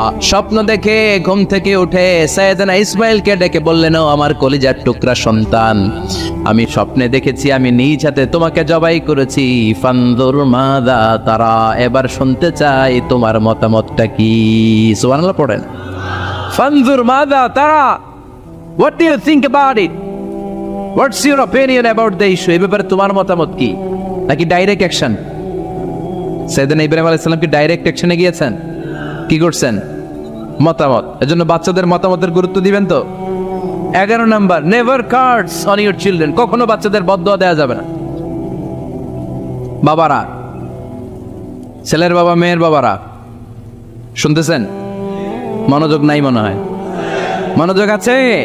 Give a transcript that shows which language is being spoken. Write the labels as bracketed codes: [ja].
[bn] স্বপ্ন দেখে ঘুম থেকে উঠে সাইয়েদনা ইসমাঈলকে ডেকে বললেন, ও আমার কলিজার টুকরা সন্তান, আমি স্বপ্নে দেখেছি আমি নিজ হাতে তোমাকে জবাই করেছি। [ar] ফানজুর মাযা তারা, [bn] এবার শুনতে চাই তোমার মতামতটা কি। সুবহানাল্লাহ পড়েন। [ar] ফানজুর মাযা তারা, [en] what do you think about it? What's your opinion about the issue? [bn] এই ব্যাপারে তোমার মতামত কি? নাকি ডাইরেক্ট অ্যাকশন? সাইয়েদনা ইব্রাহিম আলাইহিস সালাম কি ডাইরেক্ট অ্যাকশনে গিয়েছেন? কি করছেন? মতামত। এজন্য বাচ্চাদের মতামতের গুরুত্ব দিবেন তো। 11 number, [en] Never curse on your children. [bn] কখনো বাচ্চাদের বদদোয়া দেওয়া যাবে না। বাবারা, ছেলের বাবা মেয়ের বাবারা শুনতেছেন? মনোযোগ নাই মনে হয়। মনোযোগ আছে?